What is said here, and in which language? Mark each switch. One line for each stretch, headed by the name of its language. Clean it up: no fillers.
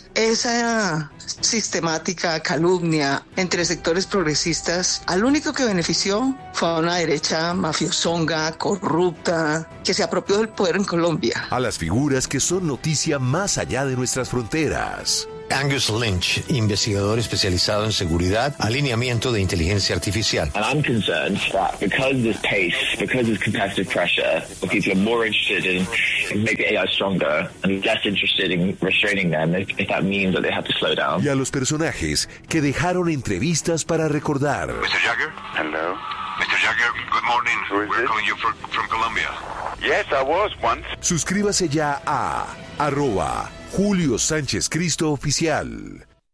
Spanish: Esa sistemática calumnia entre sectores progresistas, al único que benefició fue a una derecha mafiosonga, corrupta, que se apropió del poder en Colombia. A las figuras que son noticia más allá de nuestras fronteras. Angus Lynch, investigador especializado en seguridad, alineamiento de inteligencia artificial.
English: And I'm concerned that because this pace, because this competitive pressure, will keep you more interested in making AI stronger and less interested in restraining them, if that means that they have to slow down.
Spanish: Y a los personajes que dejaron entrevistas para recordar.
English: Mr. Jagger? Hello. Mr. Jagger, good morning. Who is We're it? Calling you from Colombia. Yes, I was once.
Spanish: Suscríbase ya a @ Julio Sánchez Cristo Oficial.